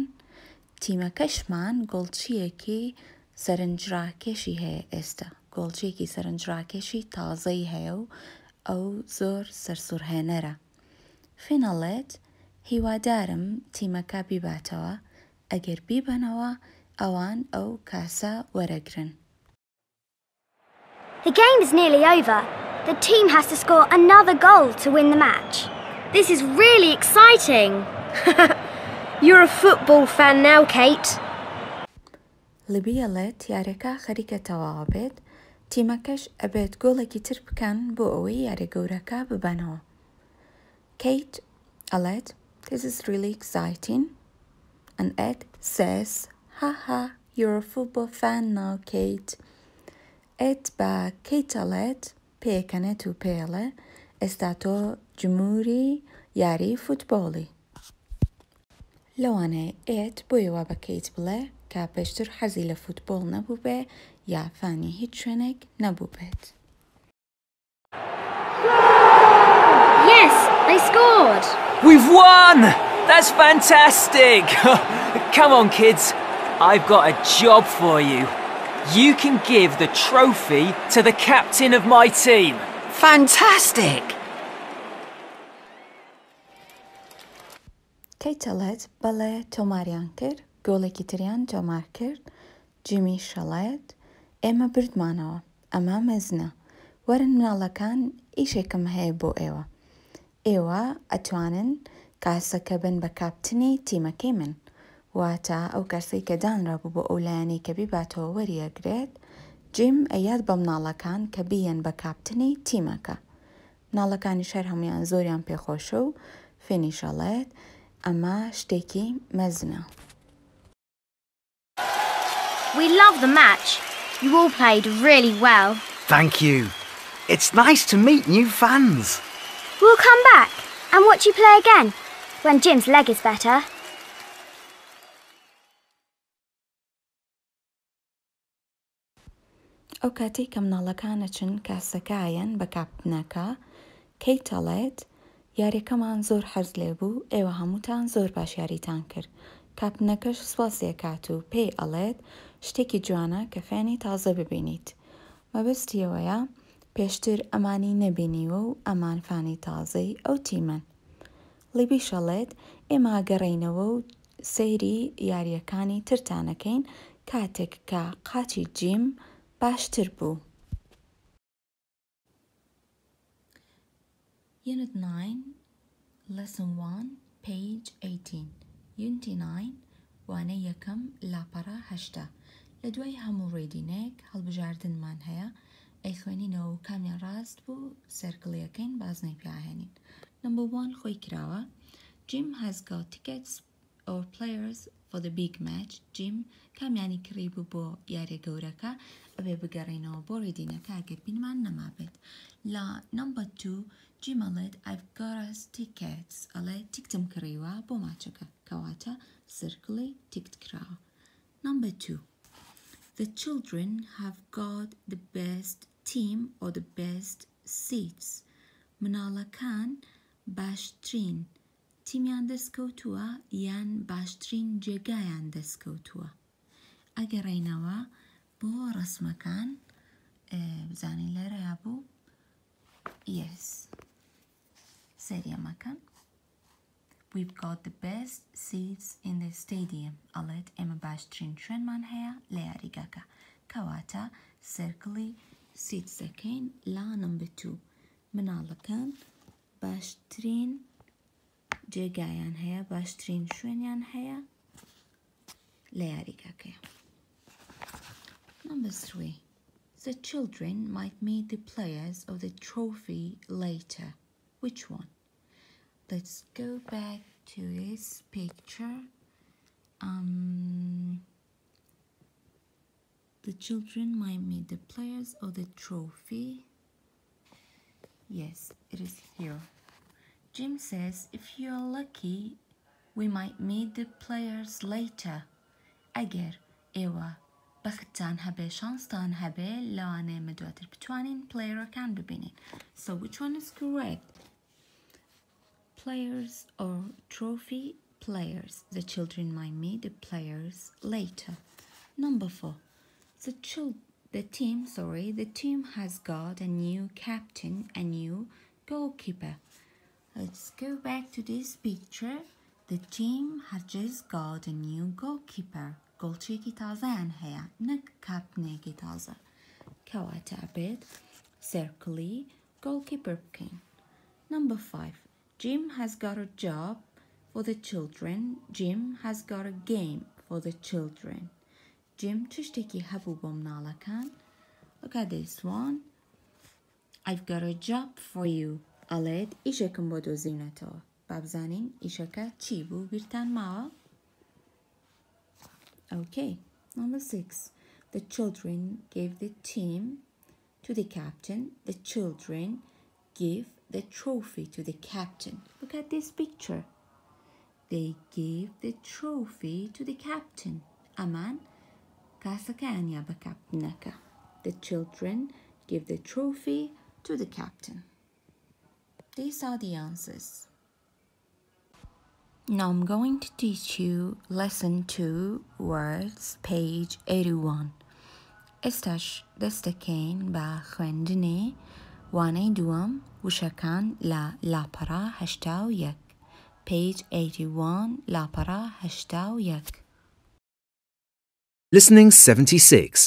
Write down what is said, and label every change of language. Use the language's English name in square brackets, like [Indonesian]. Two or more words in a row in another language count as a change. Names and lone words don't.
[Central Kurdish] تیمەکەشمان گۆڵچیەکی سەرنجڕاکێشی هەیە ئێستا. گۆڵچیەکی سەرنجڕاکێشی تازەی هەیە و ئەو زۆر سەرسوورهێنەرە. فینەڵێت هیوادارم تیمەکە بیباتەوە. ئەگەر بیبەنەوە ئەوان ئەو کاسە وەرەگرن. [English] The game is nearly over. The team has to score another goal to win the match. This is really exciting. You're a football fan now, Kate. [Central Kurdish] لبیەڵێت یاریەکە خەریکە تەواو بێت. تیمەکەش ئەبێت گۆڵێکی تر بکەن بۆ ئەوەی یاریگەورەکە ببەنەوە. [English] Kate ئەڵێت This is really exciting. And Ed says, Haha, you're a football fan now, Kate. [Central Kurdish] Ed بە Kate ئەڵێت پێکەنێت و پێڵێ ئێستا تۆ جمهوری یاری فوتبۆڵی. لەوانەیە Ed بۆیەوە بە Kate بڵێ کە پێشتر حەزی لە فوتبۆڵ نەبوو بێ یا فانی هیچ شوێنێک نەبوو بێت. [English] Yes, they scored. We've won! That's fantastic! Come on, kids. I've got a job for you. You can give the trophy to the captain of my team. Fantastic! [Central Kurdish] Kate ئەڵێت بەڵێ تۆماریان کرد، گۆڵێکی تریان تۆمار کرد. جیمی شەڵێت ئێمە بردمانەوە، ئەمە مەزنە. وەرن مناڵەکان ئیشێکم هەیە بۆ ئێوە. ئێوە ئەتوانن کاسەکە بن بە کاپتنی تیمەکەی من. واتە ئەو کەسەی کە دانرابوو بۆ ئەو لایەنەی کە بیباتەوە وەریەگرێت. جیم ئەیاد بە مناڵەکان کە بیەن بە کاپتنی تیمەکە. مناڵەکانی شەر هەمویان زۆریان پێخۆشە و فێنیشەڵێت ئەمە شتێکی مەزنە. [English] We love the match. You all played really well. Thank you. It's nice to meet new fans. We'll come back and watch you play again when Jim's leg is better. [Central Kurdish] ئەو کاتێک کە مناڵەکانە چن کاسەکایەن بە کاپتنەکە کەیت ئەڵێت یاریەکەمان زۆر حەز لێ بوو، ئێوە هەمووتان زۆر باش یاریتان کرد. کاپتنەکەش سوپاسی ئەکات و پێی ئەڵێت شتێکی جوانە کە فێنی تازە ببینیت. مەبەستی ئەوەیە پێشتر ئەمانی نەبینیوە و ئەمان فانی تازەی ئەو تیمەن. لیبی شەڵێت ئێمە گەڕینەوە و سەیری یاریەکانی ترتانەکەین کاتێک کە قاچی جیم باشتر بوو. [English] Unit 9, Lesson 1, page 18. Unity 9, [Central Kurdish] وانەی یەکەم لاپەڕە 8. لە دوای هەموو ڕێدینێک هەڵبژاردنمان هەیە. ئەیخوێنینەوە و کامیان ڕاست بوو سەرکڵیەکەین بازنەی پیاهێنین. Number 1 خۆی کراوە. [English] Jim has got tickets or players for the big match. [Central Kurdish] Jim کامیانی کڕی بوو بۆ یاریە گەورەکە ئەبێ بگەڕێنەوە بۆ ڕێدینەکە ئەگەر بینمان نەمابێت. [English] لە Number 2 Jim ئەڵێت I've got us tickets. [Central Kurdish] ئەڵێ تیکتم کڕیوە بۆ ماچەکە کەواتە سرکڵی تیکت کراوە. [English] Number 2 The children have got the best team or the best seats. [Central Kurdish] مناڵەکان باشترین تیمیان دەستکەوتووە یان باشترین جێگایان دەستکەوتووە. ئەگەڕێینەوە بۆ ڕسمەکان بزانین لێرەیە بوو. Yes. سەریەمەکەن. [English] We've got the best seats in the stadium. [Central Kurdish] ئەڵێت ئێمە باشترین شوێنمان هەیە لە یاریگاکە. کەواتە سرکڵی سیتسەکەین لا Number 2. مناڵەکان باشترین جێگایان هەیە، باشترین شوێنیان هەیە لە یاریگاکەیە. [English] Number 3. The children might meet the players of the trophy later. Which one? Let's go back to this picture. The children might meet the players of the trophy. Yes, it is here. Jim says if you're lucky, we might meet the players later. [Central Kurdish] ئەگەر ئێوە بەختتان هەبێ شانستان هەبێ لەوانەیە مەدواتر بتوانین پلەیەرەکان ببینین. [English] So which one is correct? Players or trophy players. The children might meet the players later. Number 4. The team has got a new captain, a new goalkeeper. Let's go back to this picture. The team has just got a new goalkeeper. [Central Kurdish] Goalkeeper تازه‌یان هەیە نەک کاپتنێکی تازە کەواتە ئەبێت [English] circle goalkeeper [Central Kurdish] بکەین. [English] Number 5. Jim has got a job for the children. Jim has got a game for the children. [Central Kurdish] Jim تشتێکی هەبوو بۆ مناڵەکان. [English] Look at this one. I've got a job for you. [Central Kurdish] ئەڵێت ئیشێکم بۆ دۆزینەتەوە. با بزانین ئیشەکە چی بوو بیرتان ماوە؟ [English] Okay. Number 6. The children gave the team to the captain. The children give the trophy to the captain. Look at this picture. They gave the trophy to the captain. [Central Kurdish] Aman kasakanya ba captainaka. [English] The children give the trophy to the captain. These are the answers. Now I'm going to teach you lesson 2 words page 81. [Central Kurdish] استش دستکین با خوێندنی وانەی دووەم وشەکان لە لاپەڕا 81 page 81 لاپەڕا 81. [English] Listening 76.